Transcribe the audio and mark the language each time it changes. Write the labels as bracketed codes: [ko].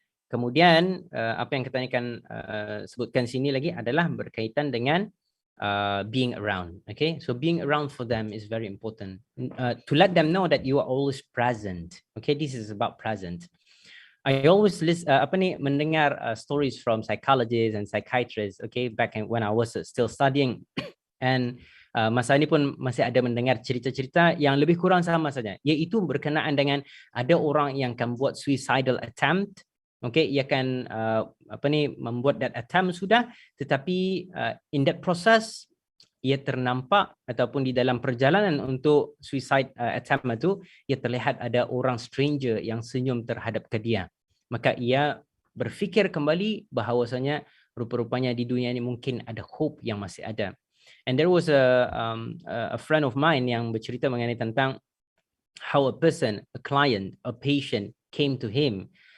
[ms] Kemudian apa yang kita akan sebutkan sini lagi adalah berkaitan dengan [en] being around. Okay, so being around for them is very important to let them know that you are always present. Okay, this is about present. I always mendengar stories from psychologists and psychiatrists. [ms] Okay, [en] back when I was still studying, [ms] and masa ini pun masih ada mendengar cerita-cerita yang lebih kurang sama saja, yaitu berkenaan dengan ada orang yang akan buat suicidal attempt. Okay, ia akan membuat [en] that attempt [ms] sudah, tetapi [en] in that process [ms] ia ternampak ataupun di dalam perjalanan untuk suicide attempt itu, ia terlihat ada orang stranger yang senyum terhadap ke dia. Maka ia berfikir kembali bahawasanya rupa-rupanya di dunia ini mungkin ada hope yang masih ada. [en] And there was a friend of mine [ms] yang bercerita mengenai tentang [en] how a person, a client, a patient came to him.